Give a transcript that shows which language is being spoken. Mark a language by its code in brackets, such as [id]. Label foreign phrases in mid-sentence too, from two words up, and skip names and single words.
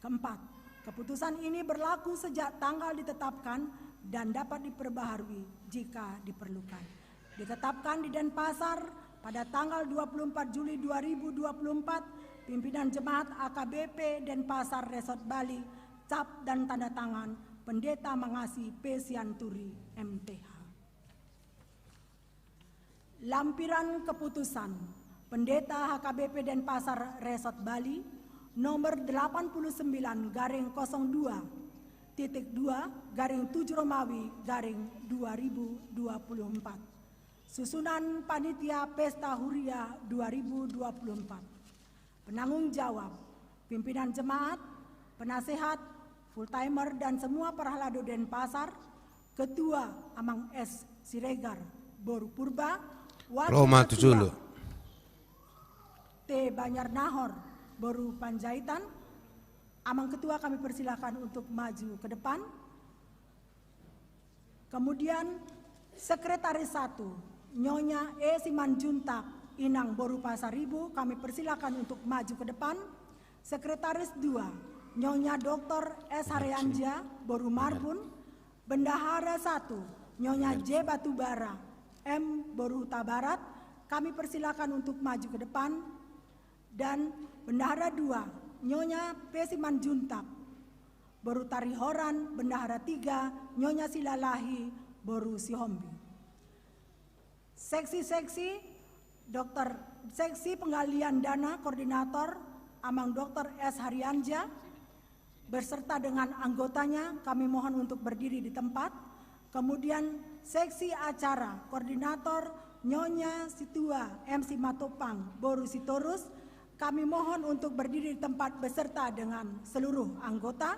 [id] Keempat, keputusan ini berlaku sejak tanggal ditetapkan dan dapat diperbaharui jika diperlukan. Ditetapkan di Denpasar pada tanggal 24 Juli 2024, pimpinan Jemaat AKBP Denpasar Resort Bali, cap dan tanda tangan Pendeta Mangasi P. Sianturi, MTH. Lampiran keputusan Pendeta HKBP Denpasar Resort Bali nomor 89-2-2-7 Susunan Panitia Pesta Huria 2024. Penanggung jawab, pimpinan jemaat, penasehat, full-timer dan semua perhalado Denpasar, Ketua Amang S. Siregar, Boru Purba, Roma Ketua 7 T. Banyar Nahor, Boru Panjaitan. Amang Ketua kami persilakan untuk maju ke depan. Kemudian Sekretaris 1, Nyonya E. Simanjuntak, Inang Boru Pasaribu, kami persilakan untuk maju ke depan. Sekretaris 2, Nyonya Dr. S. Haryanja, Boru Marbun. Bendahara 1, Nyonya J. Batubara, M. Boru Huta Barat, kami persilakan untuk maju ke depan. Dan Bendahara 2, Nyonya P. Simanjuntak, Boru Tarihoran. Bendahara 3, Nyonya Silalahi, Boru Sihombi. Seksi-seksi Seksi Penggalian Dana Koordinator Amang Dr. S. Haryanja beserta dengan anggotanya kami mohon untuk berdiri di tempat. Kemudian Seksi Acara Koordinator Nyonya Situa M. Simatopang, Boru Sitorus, kami mohon untuk berdiri di tempat beserta dengan seluruh anggota.